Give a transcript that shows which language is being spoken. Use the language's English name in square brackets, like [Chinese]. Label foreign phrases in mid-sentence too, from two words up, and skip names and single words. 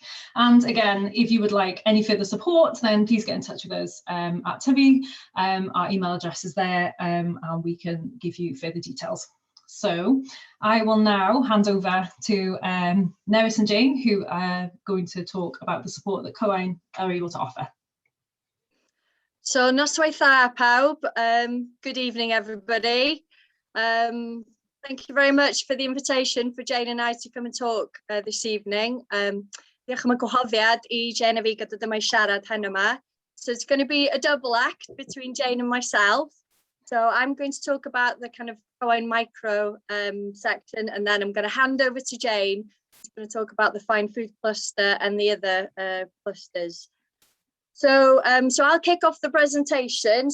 [English] And again, if you would like any further support, then please get in touch with us at Tyfu. Our email address is there, and we can give you further details. So I will now hand over to Nerys and Jane, who are going to talk about the support that Cywain are able to offer. [Welsh] So noswaith dda pawb, [English] good evening everybody. Thank you very much for the invitation for Jane and I to come and talk this evening. [Welsh] Diolch am y gwahoddiad I Jane a fi gyda dyma I siarad heno yma. [English] So it's going to be a double act between Jane and myself. So I'm going to talk about the kind of Cywain micro section, and then I'm going to hand over to Jane, who's going to talk about the fine food cluster and the other clusters. So I'll kick off the presentation.